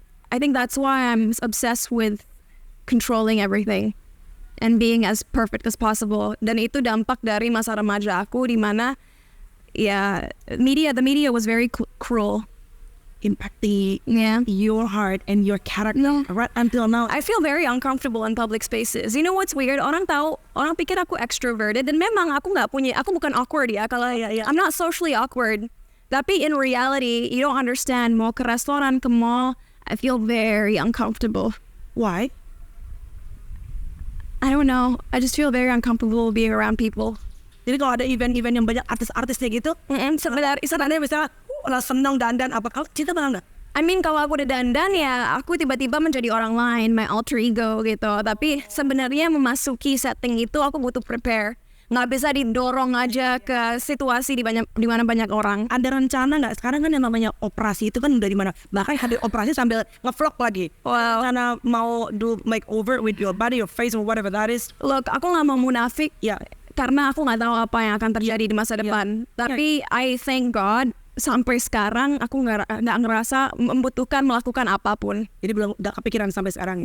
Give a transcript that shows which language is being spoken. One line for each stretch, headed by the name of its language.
English: I think that's why I'm obsessed with controlling everything and being as perfect as possible.
Indonesian: Dan itu dampak dari masa remaja aku, di mana ya
English: the media was very cruel. Impacting Yeah. your heart and your character No. right until now. I feel very uncomfortable in public spaces. You know what's weird?
Indonesian: Orang pikir aku extroverted, dan memang aku bukan awkward ya.
English: Kalau I'm not socially awkward. Tapi in reality, you don't understand.
Indonesian: Mau ke restoran, ke mall,
English: I feel very uncomfortable. Why? I don't know. I just feel very uncomfortable being around people.
Indonesian: Jadi kalau ada event-event yang banyak artis-artisnya gitu, sebenarnya misalnya orang seneng dandan apa, kalau cinta malah nggak?
English: I mean,
Indonesian: kalau aku udah dandan ya aku tiba-tiba menjadi orang lain,
English: my alter ego
Indonesian: gitu. Tapi sebenarnya memasuki setting itu aku butuh prepare. Nggak bisa didorong aja ke situasi di mana banyak orang. Ada rencana nggak? Sekarang kan yang namanya operasi itu kan udah di mana? Bahkan hadir operasi sambil nge-vlog lagi. Wow. Karena mau
English: do makeover with your body, your face, or whatever that is.
Indonesian: Look, aku nggak mau munafik Ya, karena aku nggak tahu apa yang akan terjadi di masa depan. Tapi
English: I thank God
Indonesian: sampai sekarang aku nggak ngerasa membutuhkan melakukan apapun. jadi belum udah kepikiran sampai sekarang.